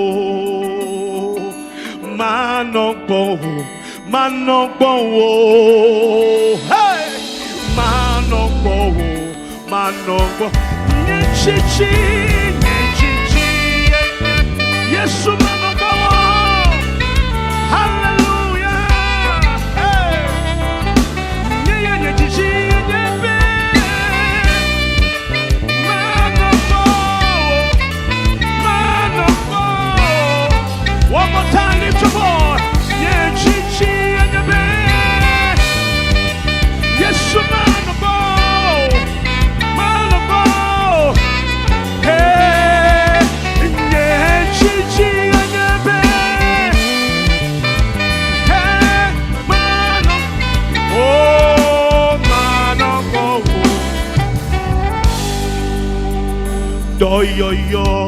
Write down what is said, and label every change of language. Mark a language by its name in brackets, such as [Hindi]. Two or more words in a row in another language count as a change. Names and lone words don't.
[Ewe] Manogbowo, Manogbowo, hey, Manogbowo, Manogbowo, nye chichi, Yesu Manogbowo, hallelujah, hey, nye chichi, nye pe, Manogbowo, Manogbowo, [English] one more time, lift your voice, [Ewe] nye chichi, nye pe, Yesu Manogbowo, Manogbowo, hey, nye chichi, nye pe, hey, Manogbowo, oh, Manogbowo, doyoyo,